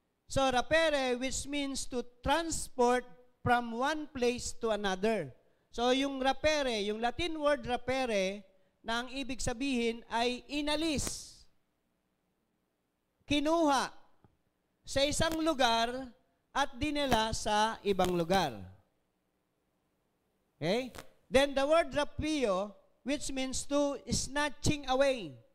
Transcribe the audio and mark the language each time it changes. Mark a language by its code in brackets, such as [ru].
[en] So, rapere, which means to transport from one place to another. [tl] So, yung rapere, yung Latin word rapere, na ang ibig sabihin ay inalis, kinuha sa isang lugar at dinala sa ibang lugar. [en] Okay? Then, the word rapeo, which means to snatching away.